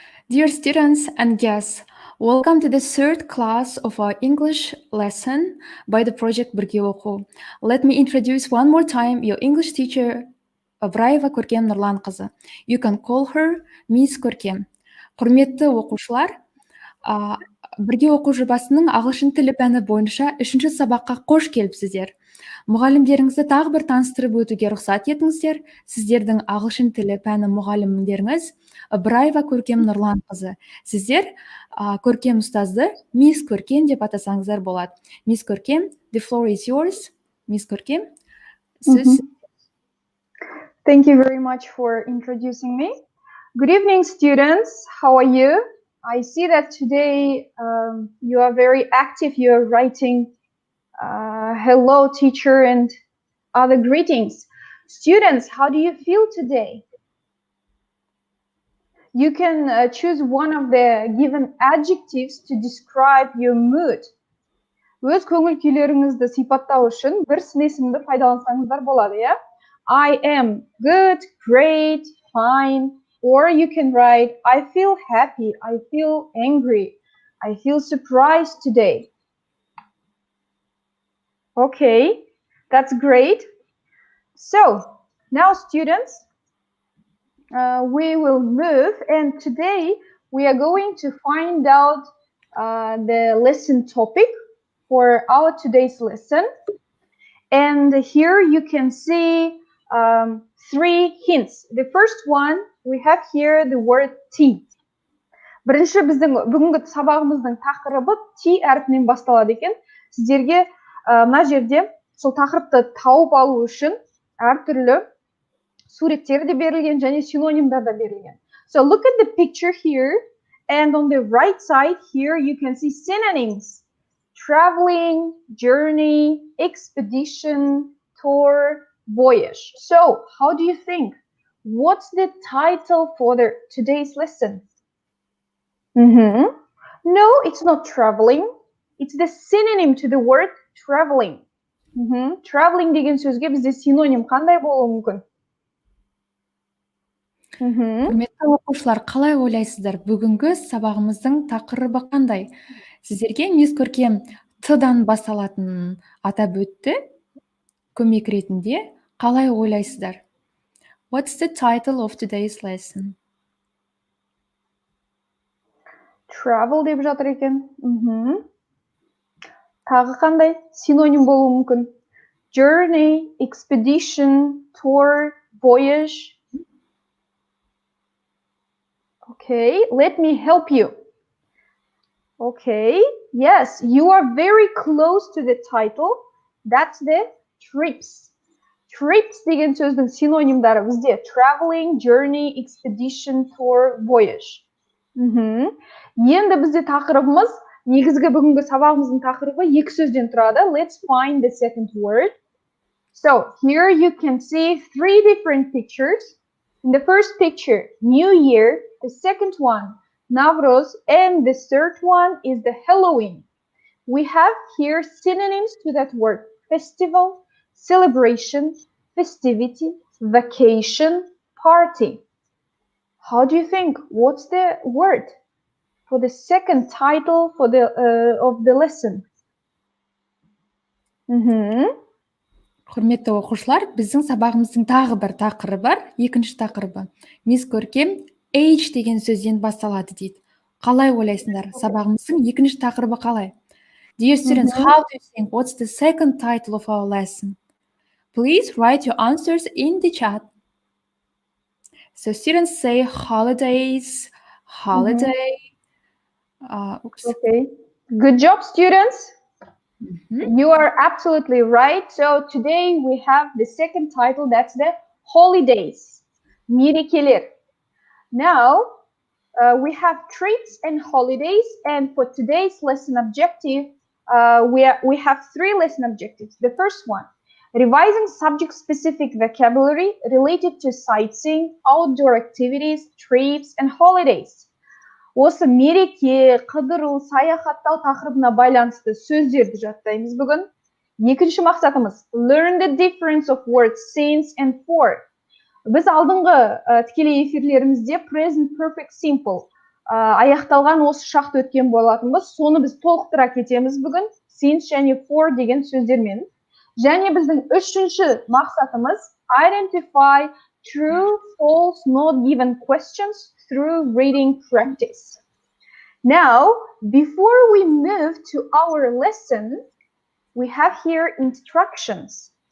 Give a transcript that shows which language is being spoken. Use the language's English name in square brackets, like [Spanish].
[English] Dear students and guests, welcome to the third class of our English lesson by the project Birge Оқу. Let me introduce one more time your English teacher, Ybyrayeva Korkem Nurkankyzy. You can call her Miss Korkem. [Kazakh] Құрметті оқушылар, бірге оқу жобасының ағылшын тілі пәні бойынша 3-ші сабаққа қош келіпсіздер. Мұғалімдеріңізді тағы бір таныстырып өтуге рұқсат етіңіздер. Сіздердің ағылшын тілі пәні мұғалімдеріңіз Ybyrayeva Korkem Nurkankyzy. Сіздер Көркем ұстазды Мисс Көркем деп атасаңыздар болады. [English] Мисс Көркем, the floor is yours. [Kazakh] Мисс Көркем, сіз. [English] Thank you very much for introducing me. Good evening, students. How are you? I see that today you are very active. You are writing hello, teacher, and other greetings. Students, how do you feel today? You can choose one of the given adjectives to describe your mood. [Kazakh] Өз көңіл күйлеріңізді сипаттау үшін бір сын есімді пайдалансаңыздар болады, иә? [English] I am good, great, fine. Or you can write, I feel happy, I feel angry, I feel surprised today. Okay, that's great. So, now students, we will move, and today we are going to find out the lesson topic for our today's lesson. And here you can see 3 hints. The first one, we have here the word tea. [Kazakh] Бірінші біздің бүгінгі сабағымыздың тақырыбы tea әрпінен басталады екен. Сіздерге мына жерде сол тақырыпты тауып алу үшін әртүрлі суреттер де берілген және синонимдар да берілген. [English] So look at the picture here, and on the right side here you can see synonyms. Traveling, journey, expedition, tour, voyage. So, how do you think? What's the title for today's lesson? No, it's not traveling. It's the synonym to the word traveling. [Kazakh] Traveling деген сөзге бізде синоним қандай болуы мүмкін? Құрметті оқушылар, қалай ойлайсыздар? Бүгінгі сабағымыздың тақырыбы қандай? Сіздерге Мисс Көркем Т-дан басталатынын атап өтті. Көмек ретінде қалай ойлайсыздар? [English] What's the title of today's lesson? [Kazakh] Travel деп жатыр екен. Тағы қандай синоним болуы мүмкін? [English] Journey, expedition, tour, voyage. Okay, let me help you. Okay, yes, you are very close to the title. That's the trips. Trips [Kazakh] деген сөздің синонимдары бізде [English] traveling, journey, expedition, tour, voyage. [Kazakh] Енді бізде тақырыбымыз, негізгі бүгінгі сабағымыздың тақырыбы 2 сөзден тұрады. [English] Let's find the second word. So, here you can see 3 different pictures. In the first picture, New Year. The second one, Navroz, and the third one is the Halloween. We have here synonyms to that word: festival, celebration, festivity, vacation, party. How do you think? What's the word for the second title for of the lesson? [Kazakh] Құрметті оқушылар, біздің сабағымыздың тағы бір тақырыбы бар. Екінші тақырыбы. Мисс Көркем age деген сөзден басталады дейді. Қалай ойлайсыңдар? Сабағымыздың екінші тақырыбы қалай? [English] Dear students, how do you think? What's the second title of our lesson? Please write your answers in the chat. So students say holidays, holiday. Okay. Good job, students. You are absolutely right. So today we have the second title, that's the holidays. [Kazakh] Мерекелер. [English] Now we have trips and holidays, and for today's lesson objective, we have 3 lesson objectives. The first one, revising subject-specific vocabulary related to sightseeing, outdoor activities, trips, and holidays. [Kazakh] Осы мереке, қыдыру, саяхаттау тақырыбына байланысты сөздерді жаттаймыз бүгін. Екінші мақсатымыз, [English] learn the difference of words since and for. [Kazakh] Біз алдыңғы тікелей эфирлерімізде [English] present perfect simple [Kazakh] аяқталған осы шақты өткен болатынбыз. Соны біз толықтыра кетеміз бүгін since және for деген сөздермен. Және біздің үшінші мақсатымыз [English] identify true, false, not given questions through reading practice. Now, before we move to our lesson, we have here instructions.